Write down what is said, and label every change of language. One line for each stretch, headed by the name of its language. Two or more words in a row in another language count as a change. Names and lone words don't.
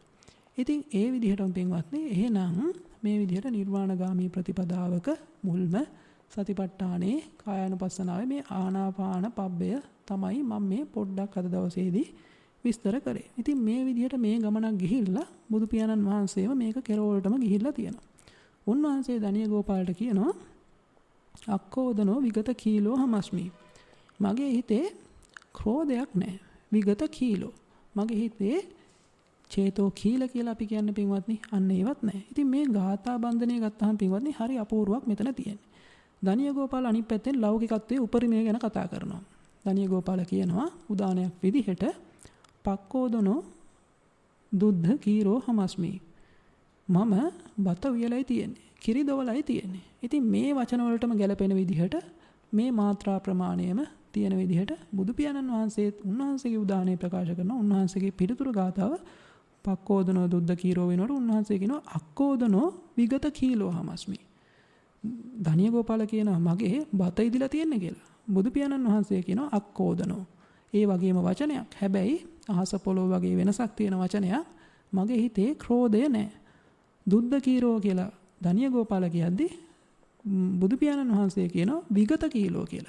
Sinhala: ඉතින් ඒ විදිහටම පින්වත්නි එහෙනම් මේ විදිහට නිර්වාණගාමී ප්‍රතිපදාවක මුල්ම සතිපට්ඨානේ කායානුපස්සනාවේ මේ ආනාපාන පබ්බය තමයි මම මේ පොඩ්ඩක් අද දවසේදී විස්තර කරේ. ඉතින් මේ විදිහට මේ ගමනක් ගිහිල්ලා බුදු පියාණන් වහන්සේම මේක කෙරවලටම ගිහිල්ලා තියෙනවා. උන්වහන්සේ දනිය ගෝපාලට කියනවා
Pali: අක්කෝදනෝ විගත කීලෝ හමස්මි.
Sinhala: මගේ හිතේ ක්‍රෝධයක් නැහැ.
Pali: විගත කීලෝ.
Sinhala: මගේ හිතේ
Pali: චේතෝ කීල
Sinhala: කියලා අපි කියන්නේ පින්වත්නි අන්න ඒවත් නැහැ. ඉතින් මේ ගාථා බන්ධනය ගත්තාම පින්වත්නි හරි අපූර්වක් මෙතන තියෙන්නේ. දනිය ගෝපාල අනිත් පැත්තෙන් ලෞකිකත්වයේ උපරිමය ගැන කතා කරනවා. දනිය ගෝපාල කියනවා උදානයක් විදිහට
Pali: පක්කෝදනෝ දුද්ධ කීරෝ හමස්මි.
Sinhala: මම බත උයලයි තියෙන්නේ. කිරි දොවලයි තියෙන්නේ. ඉතින් මේ වචන වලටම ගැලපෙන විදිහට මේ මාත්‍රා ප්‍රමාණයම තියෙන විදිහට බුදු පියාණන් වහන්සේ උන්වහන්සේගේ උදානය ප්‍රකාශ කරනවා. උන්වහන්සේගේ පිළිතුරු ගාතාව
Pali: පක්කෝදනෝ දුද්ධ කීරෝ
Sinhala: වෙනකොට උන්වහන්සේ කියනවා
Pali: අක්කෝදනෝ විගත කීලෝ හමස්මි.
Sinhala: දනිය ගෝපාල කියනවා මගේ බත ඉදිලා තියෙන්නේ කියලා. බුදු පියාණන් වහන්සේ කියනවා අක්කෝදනෝ. ඒ වගේම වචනයක්. හැබැයි අහස පොළොව වගේ වෙනසක් තියෙන වචනයක්. මගේ හිතේ ක්‍රෝධය නැහැ.
Pali: දුද්ධ කීරෝ
Sinhala: කියලා දනිය ගෝපාල කියද්දී බුදු පියාණන් වහන්සේ කියනවා
Pali: විගත කීලෝ
Sinhala: කියලා.